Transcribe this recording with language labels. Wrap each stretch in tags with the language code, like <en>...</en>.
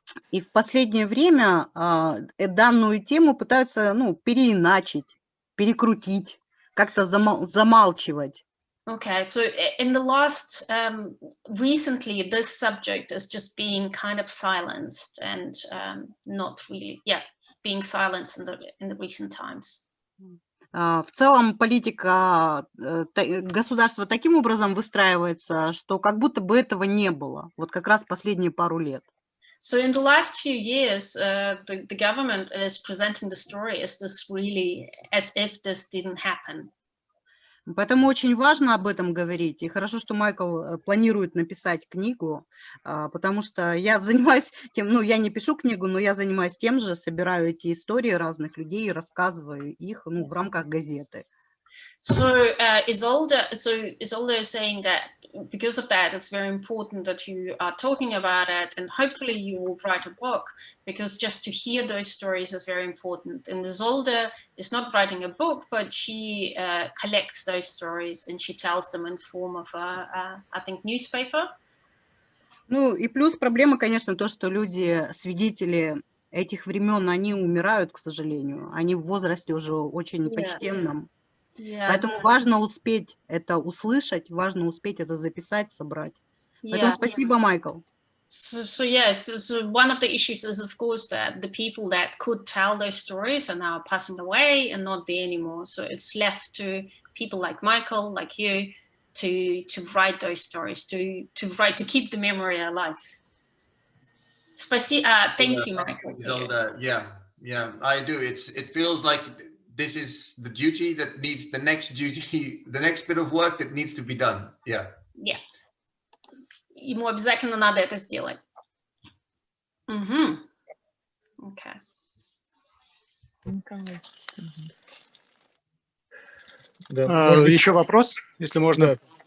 <ru>И в последнее время данную тему пытаются, переиначить, перекрутить, как-то замалчивать.</ru> <en>Okay, so in the last, recently, this subject is just being kind of silenced and not really, being silenced in the recent times.</en> <ru>В целом политика государства таким образом выстраивается, что как будто бы этого не было, вот как раз последние пару лет.</ru> <en>So in the last few years, the government is presenting the story as this really, as if this didn't happen.</en> <ru>Поэтому очень важно об этом говорить. И хорошо, что Майкл планирует написать книгу, потому что я занимаюсь тем, я не пишу книгу, но я занимаюсь тем же, собираю эти истории разных людей и рассказываю их, в рамках газеты.</ru> <en>So Isolde is saying that because of that, it's very important that you are talking about it, and hopefully you will write a book, because just to hear those stories is very important. And Isolde is not writing a book, but she collects those stories and she tells them in form of I think, newspaper.</en> <ru>И плюс проблема, конечно, то, что люди, свидетели этих времен, они умирают, к сожалению. Они в возрасте уже очень почтенном. Поэтому важно успеть это услышать, важно успеть это записать, собрать. Поэтому спасибо, Майкл.</ru> <en>So one of the issues is, of course, that the people that could tell those stories are now passing away and not there anymore. So it's left to people like Michael, like you, to write those stories, to keep the memory alive. Thank you, Michael. Yeah, I do. It feels like this is the duty that needs the next bit of work that needs to be done. Yeah.</en> <ru>Ему обязательно надо это сделать.</ru> <en>Okay.</en> <ru>Еще вопрос, если можно.</ru>